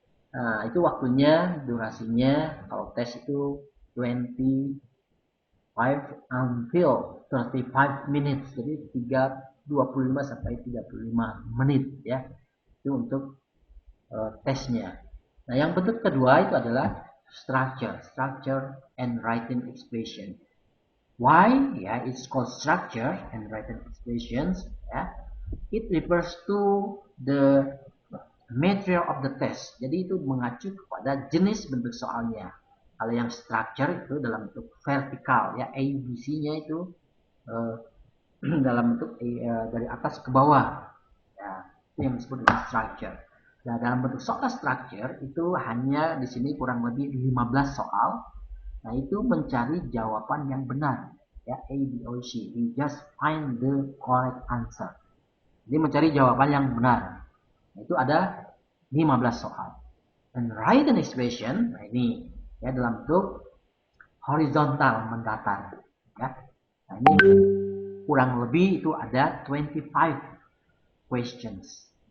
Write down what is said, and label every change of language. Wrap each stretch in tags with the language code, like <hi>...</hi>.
<id>Nah, itu waktunya, durasinya, kalau tes itu 25 until 35 minutes. Jadi 25 sampai 35 menit ya. Itu untuk tesnya. Nah, yang bentuk kedua itu adalah structure and written expression.</id> <en>Why? Ya, it's called structure and written expressions. Ya, it refers to the material of the test.</en> <id>Jadi itu mengacu kepada jenis bentuk soalnya. Kalau yang structure itu dalam bentuk vertikal, ya, ABC-nya itu dalam bentuk dari atas ke bawah. Ya, itu yang disebut dengan structure. Nah, dalam bentuk soal structure itu hanya di sini kurang lebih 15 soal. Nah, itu mencari jawaban yang benar. Ya, A, B, O, C.</id> <en>We just find the correct answer.</en> <id>Jadi mencari jawaban yang benar. Nah, itu ada 15 soal. Dan written expression, nah ini ya dalam bentuk horizontal mendatar. Ya. Nah, ini kurang lebih itu ada 25 questions.</id>